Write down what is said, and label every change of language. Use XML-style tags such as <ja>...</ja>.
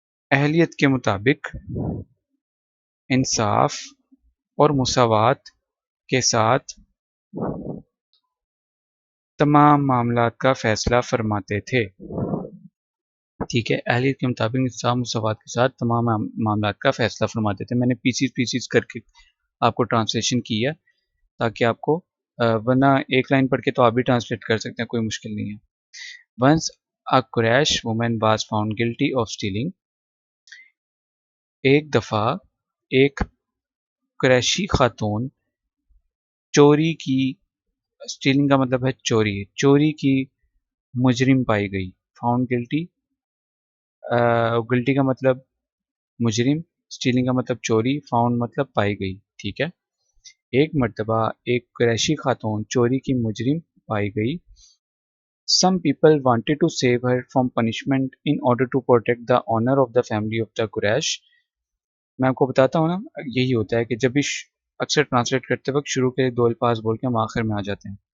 <ur>اہلیت کے مطابق انصاف اور مساوات کے ساتھ تمام معاملات کا فیصلہ فرماتے تھے. ٹھیک ہے، اہلیت کے مطابق انصاف مساوات کے ساتھ تمام معاملات کا فیصلہ فرماتے تھے. میں نے پیسیز کر کے آپ کو ٹرانسلیشن کی ہے تاکہ آپ کو ورنہ ایک لائن پڑھ کے تو آپ بھی ٹرانسلیٹ کر سکتے ہیں، کوئی مشکل نہیں ہے.</ur> <en>Once a Quraysh woman was found guilty of stealing.</en> <ur>ایک دفعہ ایک قریشی خاتون چوری کی، اسٹیلنگ کا مطلب ہے چوری کی مجرم پائی گئی. فاؤنڈ گلٹی، گلٹی کا مطلب مجرم، اسٹیلنگ کا مطلب چوری، فاؤنڈ مطلب پائی گئی. ٹھیک ہے، ایک مرتبہ ایک قریشی خاتون چوری کی مجرم پائی گئی.</ur> <en>Some people wanted to save her from punishment in order to protect the honor of the family of the Quraysh.</en> <ur>میں آپ کو بتاتا ہوں نا، یہی ہوتا ہے کہ جب بھی اکثر ٹرانسلیٹ کرتے وقت شروع کے دو الفاظ بول کے ہم آخر میں آ جاتے ہیں.</ur>